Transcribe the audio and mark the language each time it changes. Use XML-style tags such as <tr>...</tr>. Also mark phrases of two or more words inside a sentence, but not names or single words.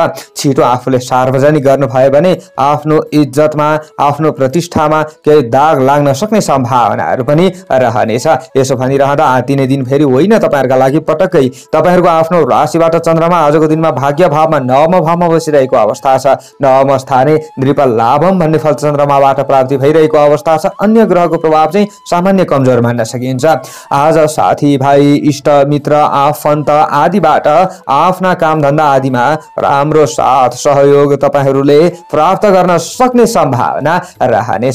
<ne>छिटो आफूले सार्वजनिक गर्नुभयो भने आफ्नो इज्जतमा आफ्नो प्रतिष्ठामा केही दाग लाग्न सक्ने सम्भावनाहरू पनि रहनेछ। यसो भनिरहँदा आतिने दिन फेरि होइन तपाईहरुका लागि पटक्कै। तपाईहरुको आफ्नो राशिबाट चन्द्रमा आजको दिनमा भाग्य भावमा नवम भावमा बसिरहेको अवस्था छ।</ne> <sa>नवम स्थाने नृप लाभम</sa> <ne>भन्ने फल चन्द्रमाबाट प्राप्ति भइरहेको अवस्था छ। अन्य ग्रहको प्रभाव चाहिँ सामान्य कमजोर मान्न सकिन्छ। आज साथी भाइ इष्ट मित्र आफन्त आदिबाट आफ्ना काम धन्दा आदिमा राम्रो साथ सहयोग तपाईहरुले प्राप्त गर्न सक्ने सम्भावना रहनेछ।</ne>